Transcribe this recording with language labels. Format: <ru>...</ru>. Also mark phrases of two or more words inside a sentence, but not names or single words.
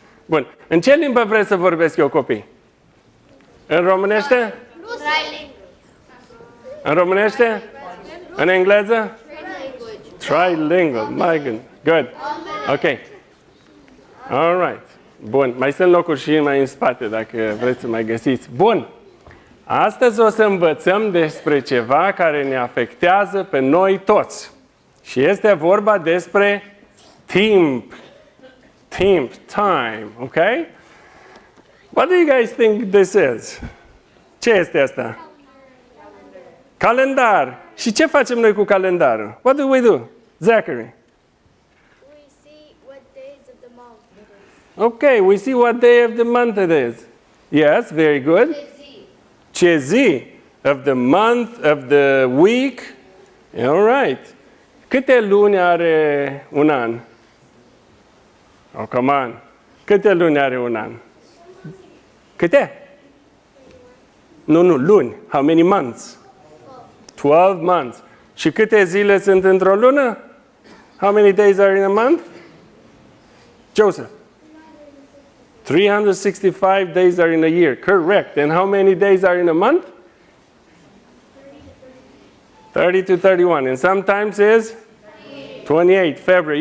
<ro>Bun. În ce limbă vreți să vorbesc eu, copii? În românește? În românește? În engleză?</ro> <en>Trilingual. My God. Good. Ok. All right.</en> <ro>Bun. Mai sunt locuri și mai în spate, dacă vreți să mai găsiți. Bun. Astăzi o să învățăm despre ceva care ne afectează pe noi toți. Și este vorba despre timp. Timp,</ro> <en>time, ok? What do you guys think this is?</en> <ro>Ce este asta? Calendar. Și ce facem noi cu calendarul?</ro> <en>What do we do? Zachary. We see what days of the month it is. Okay, we see what day of the month it is. Yes, very good.</en> <ro>Ce zi</ro> <en>of the month, of the week. All right.</en> <ro>Câte luni are un an?</ro> <en>Oh, come on.</en> <ro>Câte luni are un an? Câte? Nu, luni.</ro> <en>How many months? 12 months.</en> <ro>Și câte zile sunt într-o lună?</ro> <en>How many days are in a month? Joseph? 365 days are in a year. Correct. And how many days are in a month? 30 to 31. And sometimes is 28. February.</en>